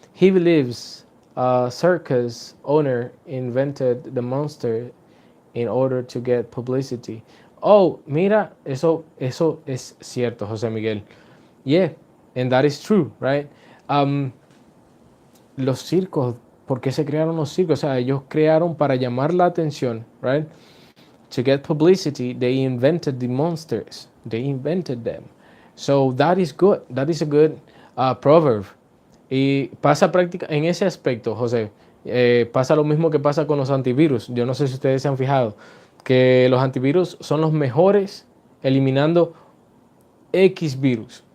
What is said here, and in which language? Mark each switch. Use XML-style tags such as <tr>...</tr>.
<en>He believes a circus owner invented the monster in order to get publicity.</en> <es>Oh, mira, eso es cierto, José Miguel.</es> <en>Yeah, and that is true, right?</en> <es>Los circos, ¿por qué se crearon los circos? O sea, ellos crearon para llamar la atención, right?</es> <en>To get publicity, they invented the monsters. They invented them. So that is good. That is a good proverb.</en> <es>Y pasa práctica en ese aspecto, José. Pasa lo mismo que pasa con los antivirus. Yo no sé si ustedes se han fijado que los antivirus son los mejores eliminando X virus.</es>